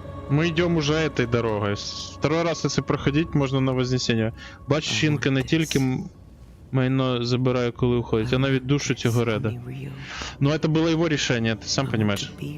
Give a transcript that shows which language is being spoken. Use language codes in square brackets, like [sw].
[ru] Мы идем уже этой дорогой. Второй раз, если проходить, можно на Вознесення. [uk] Бач, жінка не тільки майно забирає, коли уходить, [ru] она ведь душу [uk] цього Реда. [ru] Но это было его решение, ты сам понимаешь.